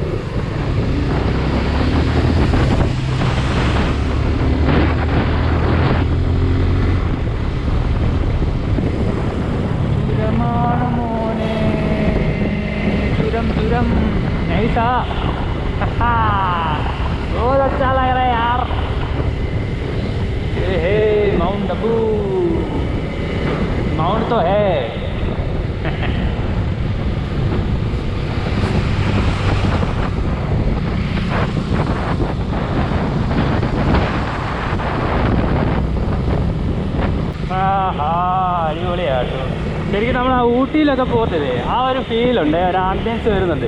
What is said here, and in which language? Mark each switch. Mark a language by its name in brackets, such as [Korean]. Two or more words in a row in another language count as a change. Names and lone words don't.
[Malayalam] മോനെ ചുരം നൈസാ. [Hindi] बहुत अच्छा लग रहा है यार. हे माउंट अबू. माउंट तो है. [Malayalam] അടിപൊളിയാട്ടോ. ശരിക്കും നമ്മൾ ആ ഊട്ടിയിലൊക്കെ പോകത്തില്ലേ, ആ ഒരു ഫീലുണ്ട്, ഒരു ആംബിയൻസ് വരുന്നുണ്ട്.